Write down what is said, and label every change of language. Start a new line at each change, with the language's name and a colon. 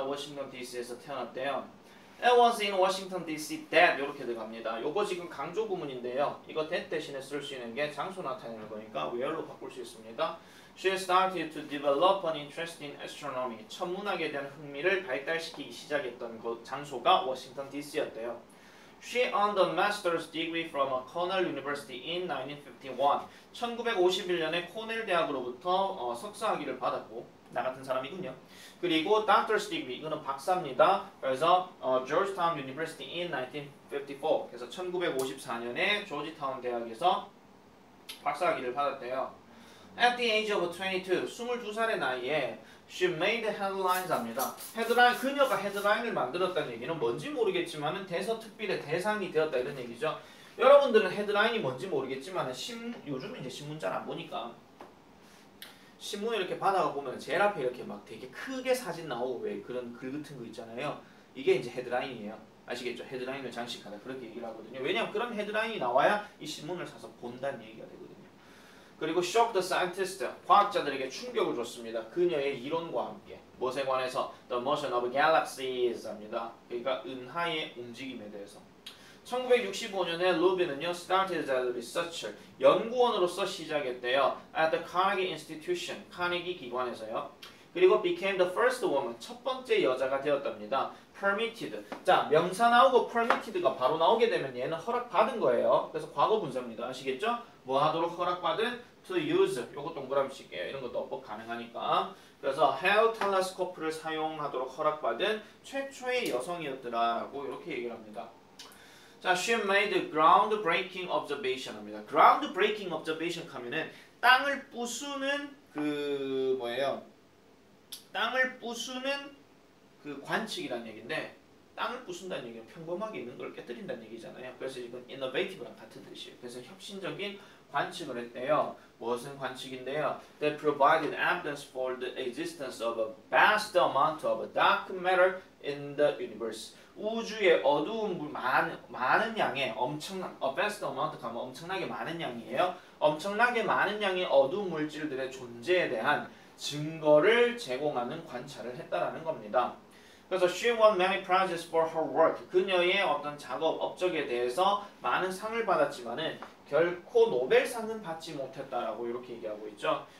Korean: 워싱턴 D.C.에서 태어났대요.
English: It was in Washington D.C.
Korean: that 이렇게 들어갑니다. 요거 지금 강조 구문인데요. 이거 that 대신에 쓸 수 있는 게 장소 나타내는 거니까 where로 바꿀 수 있습니다.
English: She started to develop an interest in astronomy.
Korean: 천문학에 대한 흥미를 발달시키기 시작했던 그 장소가 워싱턴 D.C.였대요.
English: She earned a master's degree from Cornell University in 1951.
Korean: 1951년에 코넬 대학으로부터 석사학위를 받았고 나 같은 사람이군요. 그리고
English: doctor's degree
Korean: 이거는 박사입니다. 그래서
English: Georgetown University in 1954.
Korean: 그래서 1954년에 조지타운 대학에서 박사학위를 받았대요.
English: At the age of 22,
Korean: 22살의 나이에
English: she made headlines
Korean: 합니다. 헤드라인, 그녀가 헤드라인을 만들었다는 얘기는 뭔지 모르겠지만 대서특필의 대상이 되었다 이런 얘기죠. 여러분들은 헤드라인이 뭔지 모르겠지만 요즘 이제 신문 잘 안 보니까 신문을 이렇게 받아가 보면 제일 앞에 이렇게 막 되게 크게 사진 나오고 왜 그런 글 같은 거 있잖아요. 이게 이제 헤드라인이에요. 아시겠죠? 헤드라인을 장식하다 그렇게 얘기를 하거든요. 왜냐하면 그런 헤드라인이 나와야 이 신문을 사서 본다는 얘기가 되거든요. 그리고
English: shock the scientist,
Korean: 과학자들에게 충격을 줬습니다. 그녀의 이론과 함께. 무엇에 관해서?
English: The motion of galaxies
Korean: 합니다. 그러니까 은하의 움직임에 대해서. 1965년에 루빈은요,
English: started as a researcher,
Korean: 연구원으로서 시작했대요.
English: At the Carnegie Institution,
Korean: 카네기 기관에서요. 그리고
English: became the first woman,
Korean: 첫 번째 여자가 되었답니다.
English: permitted.
Korean: 자, 명사 나오고 permitted가 바로 나오게 되면 얘는 허락받은 거예요. 그래서 과거 분사입니다. 아시겠죠? 뭐 하도록 허락받은?
English: to use.
Korean: 요거 동그라미 칠게요. 이런 것도 어법 가능하니까. 그래서 Hale telescope를 사용하도록 허락받은 최초의 여성이었더라라고 이렇게 얘기를 합니다.
English: 자, she made groundbreaking observation
Korean: 합니다. groundbreaking observation 하면은 땅을 부수는 그 뭐예요? 땅을 부수는 그 관측이라는 얘기인데 땅을 부순다는 얘기는 평범하게 있는 걸 깨뜨린다는 얘기잖아요. 그래서 이건 innovative랑 같은 뜻이에요. 그래서 혁신적인 관측을 했대요. 무엇은 관측인데요?
English: That provided evidence for the existence of a vast amount of dark matter in the universe.
Korean: 우주에 어두운 물 많은 양의 엄청난
English: vast amount
Korean: 가면 엄청나게 많은 양이에요. 엄청나게 많은 양의 어두운 물질들의 존재에 대한 증거를 제공하는 관찰을 했다라는 겁니다. 그래서
English: she won many prizes for her work.
Korean: 그녀의 어떤 작업 업적에 대해서 많은 상을 받았지만은 결코 노벨상은 받지 못했다라고 이렇게 얘기하고 있죠.